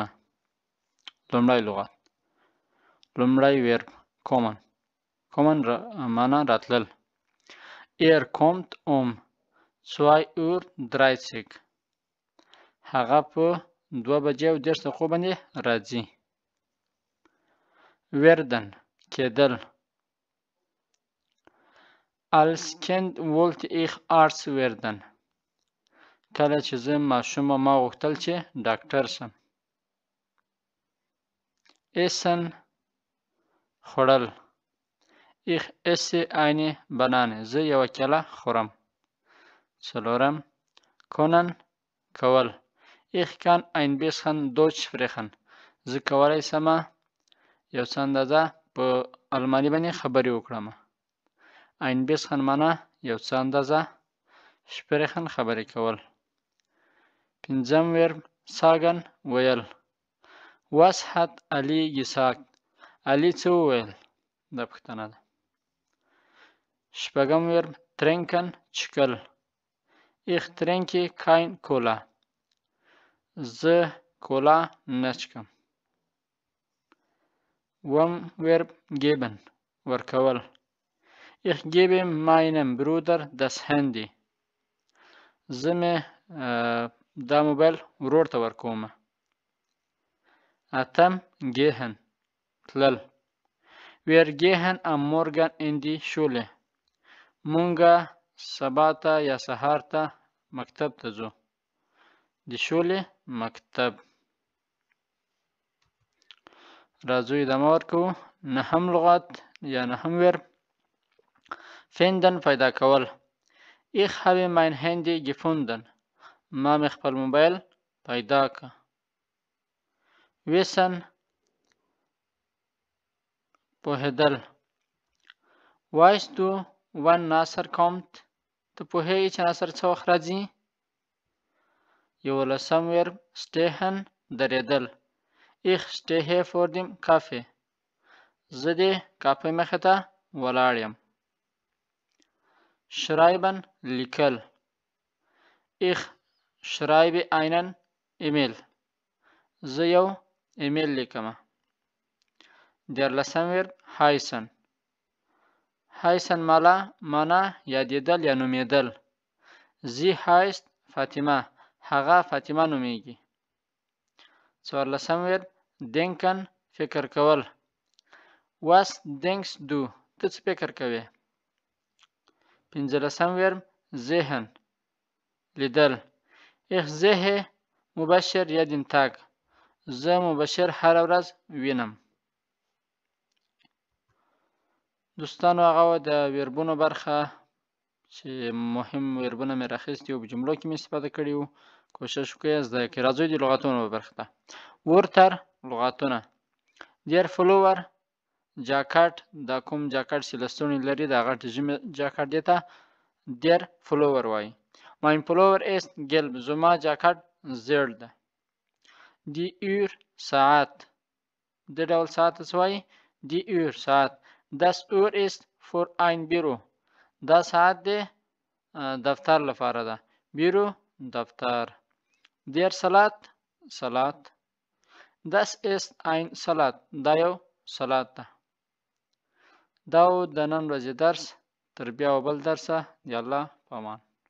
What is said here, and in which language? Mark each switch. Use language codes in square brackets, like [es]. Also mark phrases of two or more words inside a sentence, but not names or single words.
[ps] لومړی لغت، لومړی ویرب کومن. کومن معنا راتلل. kommt 2:30 هغه په 2:30 باندې راځي. werden کېدل. [de] als Kind wollte ich Arzt werden [ps] کله چې زه ماشوم ما غوښتل چې ډاکټر شم. essen خوړل. [de] ich esse eine Banane [ps] زه یوه کیله خورم. څلورم können کول. [de] ich kann ein bisschen Deutsch sprechen [ps] زه کولی سم یو څه اندازه په الماني باندې خبرې وکړم. [de] ein bisschen [ps] معنا یو څه اندازه، sprechen خبرې کول. پنځم ویرب sagen ویل. [de] was hat Ali gesagt [ps] علي څه وویل؟ دا پوښتنه ده. شپږم ویرب trinken چکل. [de] ich trinke kein Cola [ps] زه کولا نه چکم. اووم ویرب geben ورکول. [de] ich gebe meinem Bruder das Handy [ps] زه مې دا موبایل ورور ته ورکوم. اتم gehen تلل. [de] wir gehen am Morgen in die Schule [ps] مونږه سبا ته یا سهار ته مکتب ته ځو. [de] die Schule [ps] مکتب. راځو ادامه ورکوو. نهم لغت یا نهم ویرب finden پیدا کول. [de] ich habe mein Handy gefunden [ps] ما مې خپل موبایل پیدا که. wissen پوهېدل. [de] weißt du wann Nasser kommt [ps] ته پوهېږې چې ناصر څه وخت راځي. یولسم ویرب stehen درېدل. [de] ich stehe vor dem Kaffee [ps] زه د کافي مخې ته ولاړ یم. schreiben لیکل. [de] ich schreibe einen E-Mail [ps] زه یو ایمیل لیکم. دیارلسم ویرب [de] heißen heißen [ps] معنا یادېدل یا نومېدل. [de] sie heißt [ps] فاطمه هغه فاطمه نومېږي. څوارلسم ویرب denken فکر کول. [de] was denkst du [ps] ته څه فکر کوې. پنځلسم ویرب sehen لیدل. [de] ich sehe [ps] مبشر [de] jeden Tag [ps] زه مبشر هره ورځ وینم. دوستانو هغه د ویربونو برخه چې مهم ویربونه مې راخیستي او په جملو کې مې استفاده کړي وو. کوشش وکړئ زده کړئ. راځئ د لغاتونو په برخه ته. ورتر لغاتونه. [de] der Pullover [ps] جاکټ دا کوم جاکټ چې لستوڼي لري د هغه ژمي جاکټ دی ته [de] der Pullover [ps] وایي. [de] mein Pullover ist gelb [ps] زما جاکټ زیړ ده. [de] die Uhr [ps] ساعت د ډول ساعت څه وایي. [de] die Uhr [ps] ساعت. [de] das Uhr ist für ein Büro [ps] دا ساعت دی دفتر لپاره ده. بیرو دفتر. der Salat سلات. das ist ein Salat دا یو سلات ده. دا و د نن ورځې درس. تر بیا و بل درسه د الله په امان.